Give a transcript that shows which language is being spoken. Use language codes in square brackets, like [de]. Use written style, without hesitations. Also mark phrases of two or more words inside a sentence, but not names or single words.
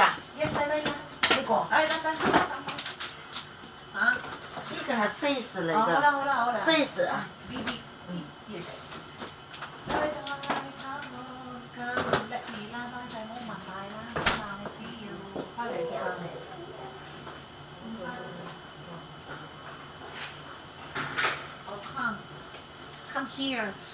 [vi] Yes, đây. Đi cổ. Đây. Hả? [yue] 呢個係 face 嚟好㗎。啦。 face 啊。 BB. [en] Yes. Come here.